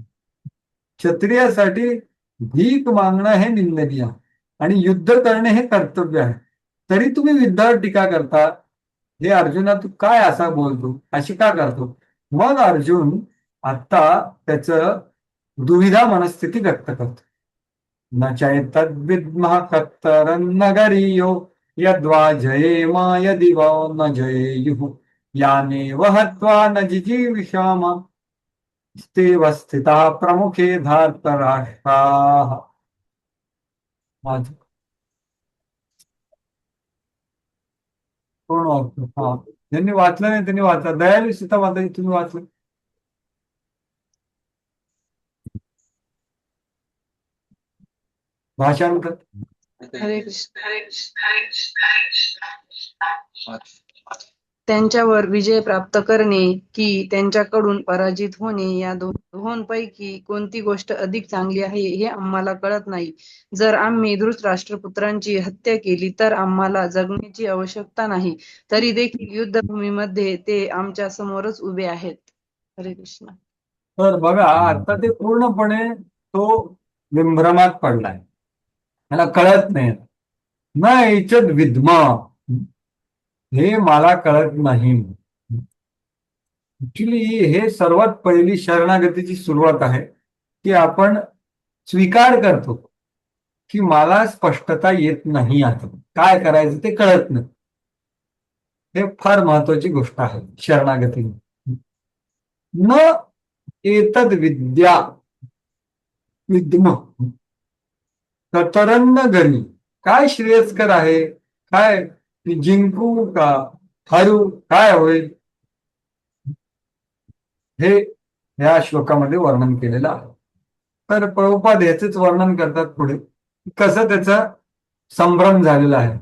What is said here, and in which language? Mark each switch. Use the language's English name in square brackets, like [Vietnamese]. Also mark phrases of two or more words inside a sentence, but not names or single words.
[Marathi] क्षत्रियासाठी भीक मागणं हे निंदनीय आहे, आणि युद्ध करणे हे कर्तव्य आहे. तरी तुम्ही युद्धावर टीका करता. हे अर्जुना, तू काय असा बोलतो, अशी का करतो. मग अर्जुन आता त्याचं दुविधा मनस्थिती व्यक्त करतो. [Sanskrit] न चैतद्विद्मः कत्तरन्न गरीयो यद्वा जयेम यदि वा न जयेयुः यानेव हत्वा न जिजीविषाम स्तेव स्थिताः प्रमुखे धार्तराष्ट्राः. [Marathi] कोण वाचतो? हा, ज्यांनी वाचलं नाही त्यांनी वाचा. दयालू सीता माता तुम्ही वाचलं? भाषांतर. हरे कृष्ण. त्यांच्यावर विजय प्राप्त करणे की त्यांच्याकडून पराजित होणे, या दोहोंपैकी कोणती गोष्ट अधिक चांगली आहे हे आम्हाला कळत नाही. जर आम्ही धृतराष्ट्रपुत्रांची हत्या केली तर आम्हाला जगण्याची आवश्यकता नाही, तरी देखील युद्धभूमीमध्ये ते आमच्या समोरच उभे आहेत. हरे कृष्ण. तर बघा, आता ते पूर्णपणे तो विभ्रमात पडलाय, मला कळत नाही. [Sanskrit] ना इच्छद विद्मा, [Marathi] हे मला कळत नाही. ऍक्च्युली हे सर्वात पहिली शरणागतीची सुरुवात आहे, की आपण स्वीकार करतो की मला स्पष्टता येत नाही, आता काय करायचं ते कळत नाही. हे फार महत्वाची गोष्ट आहे शरणागती. [Sanskrit] न एतद विद्या विद्म कतरन्न गणी, [Marathi] काय श्रेयस्कर आहे, काय की जिंकू का हरू, काय होईल, हे या श्लोकामध्ये वर्णन केलेलं आहे. तर प्रभुपाद याचेच वर्णन करतात पुढे, कसं त्याचा संभ्रम झालेला आहे.